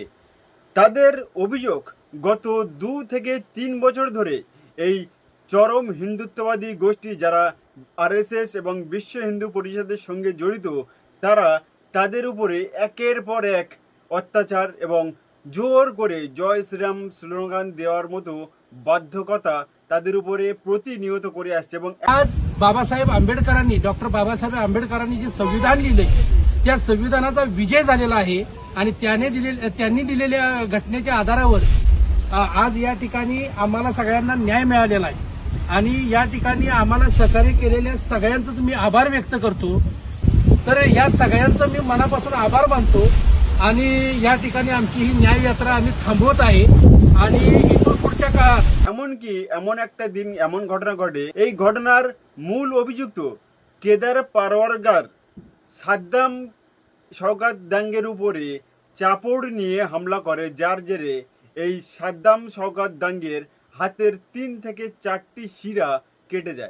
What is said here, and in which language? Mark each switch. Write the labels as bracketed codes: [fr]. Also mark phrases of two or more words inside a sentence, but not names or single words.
[bn] তাদের অভিযোগ, গত 2 থেকে 3 বছর ধরে এই চরম হিন্দুত্ববাদী গোষ্ঠী, যারা আরএসএস এবং বিশ্ব হিন্দু পরিষদের সঙ্গে জড়িত, তারা তাদের উপরে একের পর এক অত্যাচার এবং জোর করে জয় শ্রীরাম স্লোগান দেওয়ার মতো বাধ্যকতা তাদের উপরে প্রতিনিয়ত করে আসছে। এবং [mr] आज बाबासाहेब आंबेडकरांनी डॉक्टर बाबासाहेब आंबेडकरांनी जे संविधान लिहिलंय त्या संविधानाचा विजय झालेला आहे आणि त्यांनी दिलेल्या घटनेच्या आधारावर आज या ठिकाणी आम्हाला सगळ्यांना न्याय मिळालेला आहे आणि या ठिकाणी आम्हाला सहकार्य केलेल्या सगळ्यांचं मी आभार व्यक्त करतो। तर या सगळ्यांचं मी मनापासून आभार मानतो आणि या ठिकाणी आमची ही न्याय यात्रा आम्ही थांबवत आहे आणि इथून पुढच्या काळात [bn] এমনকি এমন একটা দিন এমন ঘটনা ঘটে, এই ঘটনার মূল অভিযুক্ত কেদার পারওয়ারগার সাদ্দাম শওকাত দাঙ্গের উপরে চাপড় নিয়ে হামলা করে, যার জেরে এই সাদ্দাম শওকাত দাঙ্গের হাতের 3 থেকে 4টি শিরা কেটে যায়।